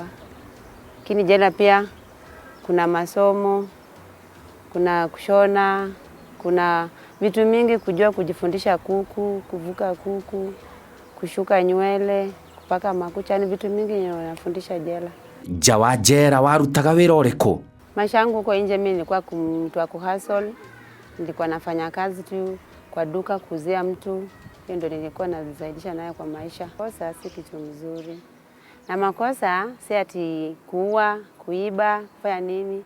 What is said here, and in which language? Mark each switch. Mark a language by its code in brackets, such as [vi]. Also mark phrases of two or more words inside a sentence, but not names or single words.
[sw] Lakini jela pia kuna masomo, kuna kushona, kuna vitu mingi kujua, kujifundisha kuku, kuvuka kuku, kushuka nywele, kupaka makucha, ni vitu mingi yenye wanafundisha jela. [ki] Nja wa njera warutaga wĩra ũrĩkũ? [sw] Maisha yangu huko nje mimi nilikuwa mtu wa kuhustle. Nilikuwa nafanya kazi tu kwa duka kuuzia mtu. Hiyo ndio nilikuwa nazaidisha nayo kwa maisha. Kosa si kitu mzuri. Na makosa si ati kuua, kuiba, kufanya nini.